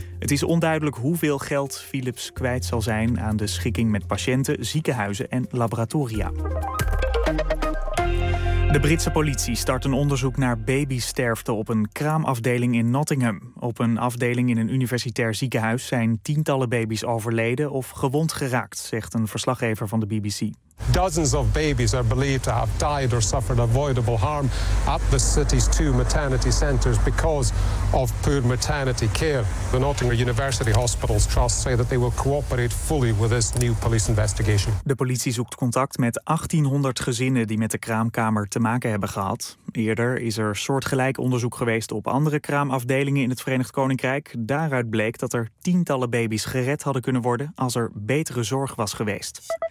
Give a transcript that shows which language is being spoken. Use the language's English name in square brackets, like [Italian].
[Dutch] Het is onduidelijk hoeveel geld Philips kwijt zal zijn aan de schikking met patiënten, ziekenhuizen en laboratoria. De Britse politie start een onderzoek naar babysterfte op een kraamafdeling in Nottingham. Op een afdeling in een universitair ziekenhuis zijn tientallen baby's overleden of gewond geraakt, zegt een verslaggever van de BBC. [English] Dozens of babies are believed to have died or suffered avoidable harm at the city's two maternity centers because of poor maternity care. The Nottingham University Hospitals Trust say that they will cooperate fully with this new police investigation. [Dutch] De politie zoekt contact met 1800 gezinnen die met de kraamkamer te maken hebben gehad. Eerder is er soortgelijk onderzoek geweest op andere kraamafdelingen in het Verenigd Koninkrijk. Daaruit bleek dat er tientallen baby's gered hadden kunnen worden als er betere zorg was geweest.